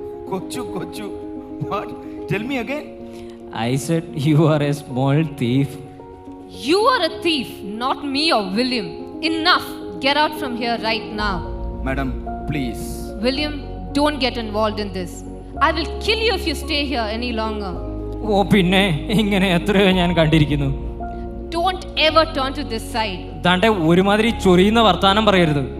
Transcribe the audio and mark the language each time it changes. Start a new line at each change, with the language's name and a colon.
English: Kochu. What? Tell me again. I said you are a small thief. You are a thief, not me or William. Enough. Get out from here right now. Madam, please. William, don't get involved in this. I will kill you if you stay here any longer.
Malayalam: ഓ പിന്നെ ഇങ്ങനെ എത്രയോ ഞാൻ കണ്ടിരിക്കുന്നു.
English: Don't ever turn to this side.
Malayalam: താണ്ടെ ഒരുമാതിരി ചൊറിയുന്ന വർത്താനം പറയരുത്.